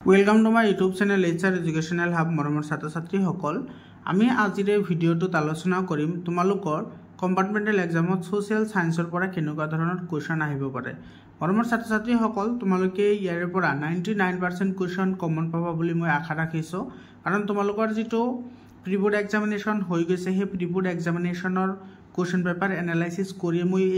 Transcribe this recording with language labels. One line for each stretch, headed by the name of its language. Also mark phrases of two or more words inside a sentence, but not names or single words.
English: Welcome to my YouTube channel HR Educational Hub
Assamese: मरমৰ ছাত্ৰ ছাত্ৰীসকল আমি আজিৰ এই ভিডিঅ'টোত আলোচনা কৰিম তোমালোকৰ
English: compartmental exam social science
Assamese: পৰা কেনেকুৱা ধৰণৰ কোৱেশ্চন আহিব পাৰে মৰমৰ ছাত্ৰ ছাত্ৰীসকল তোমালোকে ইয়াৰ পৰা 99% কোৱেশ্চন কমন পাবা বুলি মই আশা ৰাখিছো কাৰণ তোমালোকৰ যেটো
English: pre-board examination
Assamese: হৈ গৈছে হে
English: pre-board examination question paper analysis
Assamese: কৰি মই এই